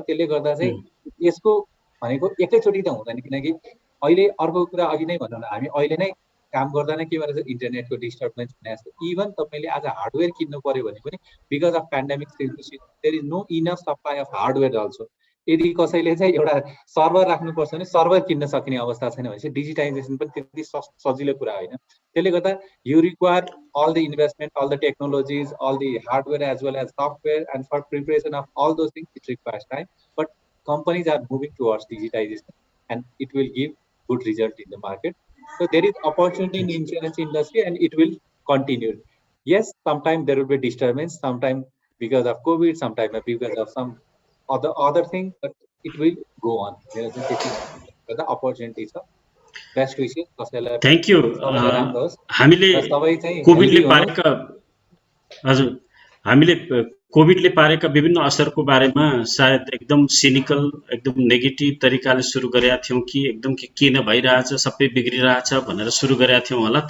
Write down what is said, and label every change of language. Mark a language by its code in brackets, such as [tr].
[ne] त्यसले गर्दा चाहिँ यसको भनेको एकैचोटि त हुँदैन, किनकि अहिले अर्को कुरा अघि नै भनौँ न, हामी अहिले नै काम गर्दा नै के भन्छ इन्टरनेटको डिस्टर्बेन्स हुने जस्तो। [en] even [ne] तपाईँले आज हार्डवेयर किन्नु पर्यो भने पनि [en] Because of pandemic there is no enough supply of hardware also. [ne] यदि कसैले चाहिँ एउटा सर्भर राख्नुपर्छ भने सर्भर किन्न सक्ने अवस्था छैन भनेपछि डिजिटाइजेसन पनि त्यति सजिलो कुरा होइन। त्यसले गर्दा [en] You require all the investment, all the technologies, all the hardware as well as software, and for preparation of all those things it requires time, but companies are moving towards digitization and it will give good result in the market. So there is opportunity in insurance industry and it will continue. Yes, sometimes there will be disturbance, sometimes because of COVID, sometimes because of some other thing, but it will go on. There is the opportunities are best wishes. Thank you. [ne] हामीले कोभिडले पारेका हजुर हामीले कोभिडले पारेका विभिन्न असरको बारेमा सायद एकदम cynical एकदम नेगेटिभ तरिकाले सुरु गरेका थियौँ कि एकदम के न भइरहेछ सबै बिग्रिरहेछ भनेर सुरु गरेका थियौँ होला।